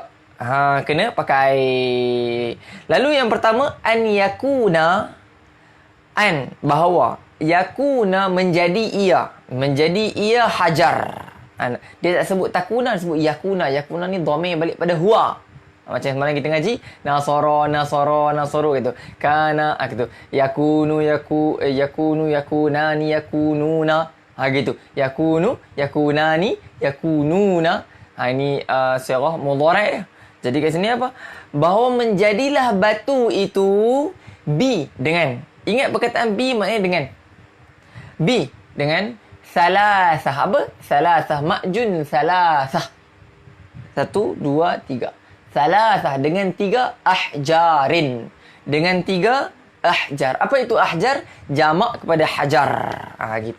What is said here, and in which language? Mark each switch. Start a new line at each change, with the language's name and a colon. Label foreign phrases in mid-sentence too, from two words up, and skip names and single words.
Malay: Kena pakai air. Lalu yang pertama, bahawa yakuna menjadi ia hajar. Dia tak sebut takuna, dia sebut yakuna. Yakuna ni dhamir balik pada huwa. Macam semalam kita ngaji nasara gitu. Kana gitu.
Arabic: يكون يكونان يكونون.
Malay: Gitu.
Arabic: يكون يكونان يكونون.
Malay: Ini
Arabic: صيغة مضارع'.
Malay: Jadi kat sini apa? Bahawa menjadilah batu itu dengan. Ingat perkataan maknanya dengan. Dengan salasah. Apa? Salasah.
Arabic: معجون ثلاثة.
Malay: 1, 2, 3. Salasah. Dengan 3 ahjarin. Dengan 3 ahjar. Apa itu ahjar? Jamak kepada hajar. Gitu.